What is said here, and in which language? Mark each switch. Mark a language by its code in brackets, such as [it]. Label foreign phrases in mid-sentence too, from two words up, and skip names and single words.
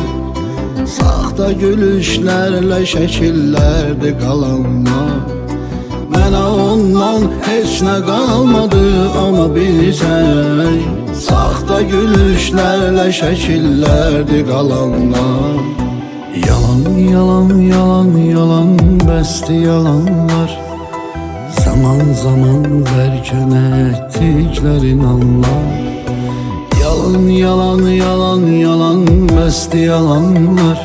[az] Saxta gülüşlərlə şəkillərdi qalanlar. Mənə ondan heç nə qalmadı ama bir tək. Saxta gülüşlərlə şəkillərdi qalanlar. [tr] Yalan yalan yalan yalan besti yalanlar. Zaman zaman derken ettiklerin anlar. Yalan yalan yalan yalan besti yalanlar.